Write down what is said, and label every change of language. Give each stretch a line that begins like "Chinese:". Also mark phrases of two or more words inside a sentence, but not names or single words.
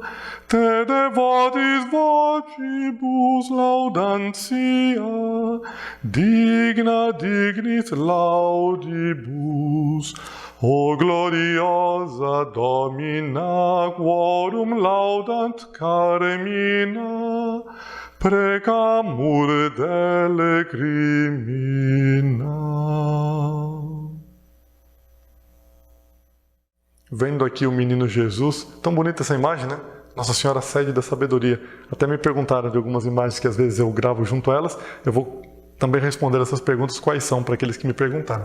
Latin: te devotis vocibus laudantia, digna dignis laudibus, O gloriosa Domina, quorum laudant carmina, precamur dele crimina.
Portuguese: Vendo aqui o menino Jesus, tão bonita essa imagem, né? Nossa Senhora sede da sabedoria. Até me perguntaram de algumas imagens que às vezes eu gravo junto a elas, eu vou também responder essas perguntas quais são para aqueles que me perguntaram.